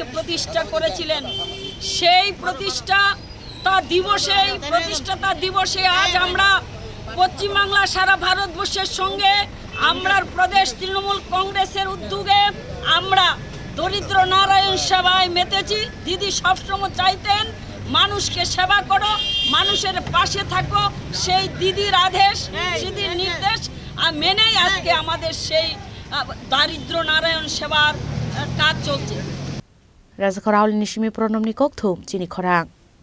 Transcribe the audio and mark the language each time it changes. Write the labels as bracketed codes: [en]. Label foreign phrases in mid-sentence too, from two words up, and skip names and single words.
[bn] প্রতিষ্ঠা করেছিলেন সেই প্রতিষ্ঠাতা দিবসে আজ আমরা পশ্চিম বাংলা সারা ভারতবর্ষের সঙ্গে আমরা প্রদেশ তৃণমূল কংগ্রেসের উদ্যোগে আমরা দরিদ্র নারায়ণ সেবায় মেতেছি দিদি সবসময় চাইতেন মানুষকে সেবা করো মানুষের পাশে থাকো সেই দিদির আদেশ দিদির নির্দেশ মেনেই আজকে আমাদের সেই দারিদ্র নারায়ণ সেবার কাজ চলছে [trp] Raja Khorang ni shimi pronom ni kok thum Chini Khorang